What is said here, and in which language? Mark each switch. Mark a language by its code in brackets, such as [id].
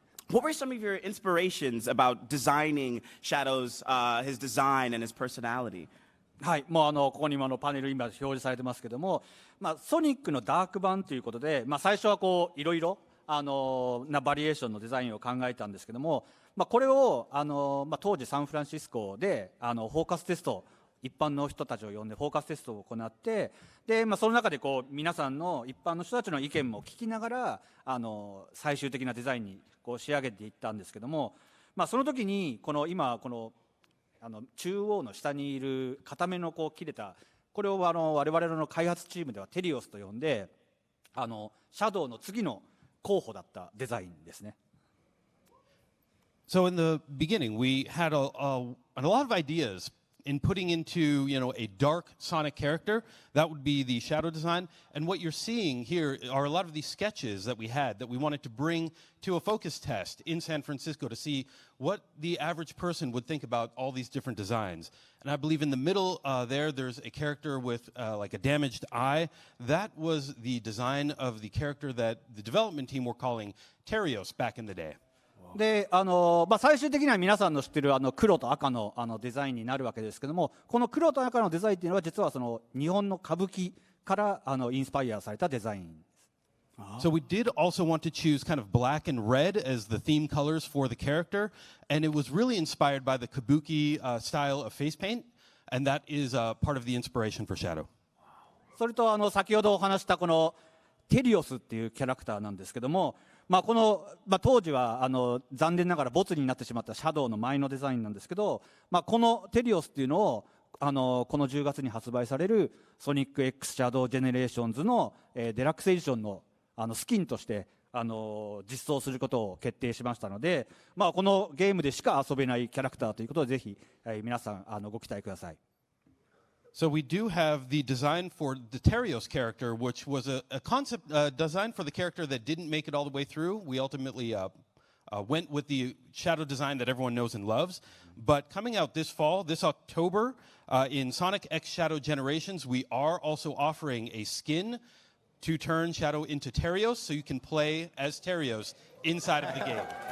[en] What were some of your inspirations about designing Shadow's his design and his personality? [ja] はい、もうここにもパネル今表示されてますけども、ソニックのダーク版ということで、最初はこういろいろなバリエーションのデザインを考えたんですけども、これを当時サンフランシスコでフォーカステスト、一般の人たちを呼んでフォーカステストを行って、でその中でこう皆さんの一般の人たちの意見も聞きながら最終的なデザインにこう仕上げていったんですけども、その時に今この中央の下にいる固めのこう切れた、これを我々の開発チームではテリオスと呼んで、シャドウの次の候補だったデザインですね。 [en] So in the beginning, we had a lot of ideas in putting into, a dark Sonic character. That would be the Shadow design. And what you're seeing here are a lot of these sketches that we had that we wanted to bring to a focus test in San Francisco to see what the average person would think about all these different designs. And I believe in the middle there's a character with like a damaged eye. That was the design of the character that the development team were calling Terios back in the day. [ja] で最終的には皆さんの知ってる黒と赤のデザインになるわけですけども、この黒と赤のデザインっていうのは実はその日本の歌舞伎からインスパイアされたデザインです。 [en] So we did also want to choose kind of black and red as the theme colors for the character, and it was really inspired by the kabuki style of face paint, and that is part of the inspiration for Shadow. [ja] それと先ほどお話したこのテリオスっていうキャラクターなんですけども、この当時は残念ながらボツになってしまったシャドウの前のデザインなんですけど、このテリオスっていうのをこの10月に発売されるソニック X シャドウジェネレーションズのデラックスエディションのスキンとして実装することを決定しましたので、このゲームでしか遊べないキャラクターということでぜひ、皆さんご期待ください。 [en] So we do have the design for the Terios character, which was a concept design for the character that didn't make it all the way through. We ultimately went with the shadow design that everyone knows and loves. But coming out this fall, this October, in Sonic X Shadow Generations, we are also offering a skin to turn Shadow into Terios, so you can play as Terios inside of the game.